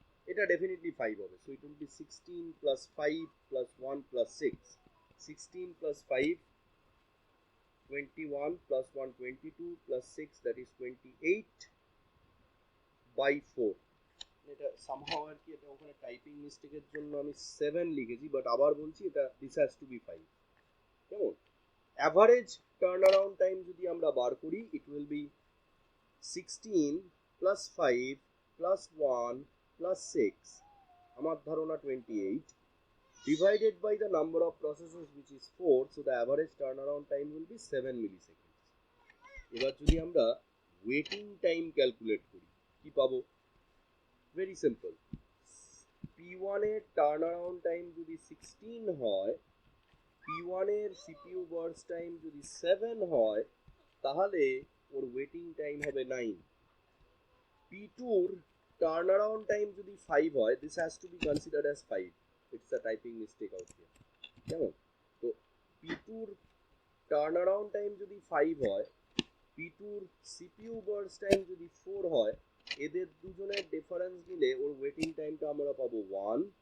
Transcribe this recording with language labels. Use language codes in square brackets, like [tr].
[bn] এটা ডেফিনেটলি 5 হবে, [en] So it will be 16 plus 5 plus 1 plus 6, 16 plus 5 21 plus 1 22 plus 6 that is 28 by 4। [bn] এটা somehow আর কি, এটা ওখানে টাইপিং মিস্টেকের জন্য আমি 7 লিখেছি, বাট আবার বলছি এটা [en] this has to be 5, [bn] কেমন? [en] average turn around time [bn] যদি আমরা বার করি, [en] it will be 16 plus 5 plus 1 plus 6, [bn] আমার ধারণা [en] 28, divided by the number of processes which is 4, so the average turnaround time will be 7 milliseconds। [bn] এবার যদি আমরা ওয়েটিং টাইম ক্যালকুলেট করি, কি পাবো? ভেরি সিম্পল, P1 এর টার্ন অ্যারাউন্ড টাইম যদি 16 হয়, P1 এর CPU বার্স্ট টাইম যদি 7 হয়, তাহলে ওর ওয়েটিং টাইম হবে 9। P2 এর টার্ন অ্যারাউন্ড টাইম যদি 5 হয়, [en] this has to be considered as 5. It's a typing mistake out here. [bn] কেমন? তো P2 এর টার্ন অ্যারাউন্ড টাইম যদি 5 হয়, P2 এর CPU বার্স্ট টাইম যদি 4 হয়, এদের দুজনের ডিফারেন্স নিলে ওর ওয়েটিং টাইমটা আমরা পাবো 1।